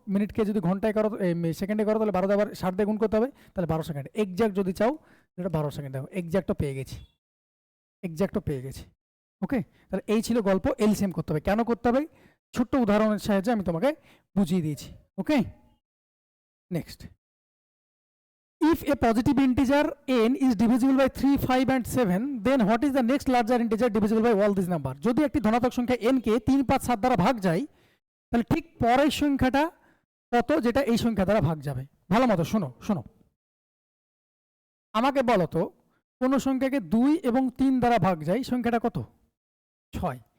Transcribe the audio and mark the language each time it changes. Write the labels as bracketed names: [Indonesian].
[Bangla] মিনিটকে যদি ঘন্টায় করো, সেকেন্ডে করো, তাহলে 12 আবার 60 দিয়ে গুণ করতে হবে, তাহলে 12 সেকেন্ড। এক্সাক্ট যদি চাও এটা 12 সেকেন্ড, দেখো এক্সাক্টও পেয়ে গেছি, এক্সাক্টও পেয়ে গেছি। ওকে, তাহলে এই ছিল গল্প। এলসিএম করতে হবে, কেন করতে হবে ছোট্ট উদাহরণের সাহায্যে আমি তোমাকে বুঝিয়ে দিয়েছি। ওকে, next. [English] If a positive integer n is divisible by 3, 5 and 7, then what is the next larger integer divisible by all these number? [Bangla] যদি একটি ধনাত্মক সংখ্যা n কে 3 5 7 দ্বারা ভাগ যায়, তাহলে ঠিক পরের সংখ্যাটা কত যেটা এই সংখ্যা দ্বারা ভাগ যাবে? ভালো মতো শোনো, শোনো, আমাকে বলো তো কোন সংখ্যাকে 2 এবং 3 দ্বারা ভাগ যায়, সংখ্যাটা কত? 6।